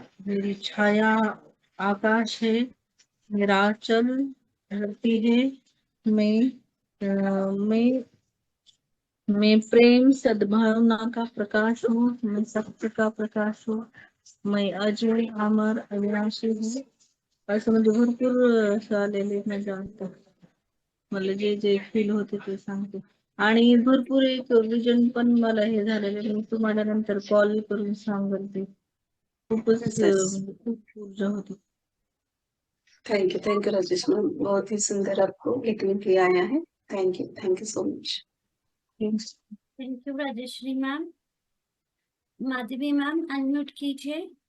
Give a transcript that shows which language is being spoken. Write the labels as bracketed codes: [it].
[hi] मेरी छाया आकाश है, मेरा आंचल धरती है, मैं मैं प्रेम सद्भावना का प्रकाश हूँ, मैं सत्य का प्रकाश हूँ, मैं अजय अमर अविनाशी हूँ. [mr] असं म्हणजे भरपूर असं आलेले माझ्या अंतात. मला जे जे फील होते ते सांगते. आणि भरपूर एक विजन पण मला हे झालेलं, मी तुम्हाला नंतर कॉल करून सांगेल ते. खूपच म्हणजे खूप ऊर्जा होती. [en] thank you [hi] राजेश मैम, बहुत ही सुंदर आपको लिखने के लिए आया है. [en] Thank you so much. Thank you Rajeshree ma'am. [hi] Madhavi ma'am unmute कीजिए.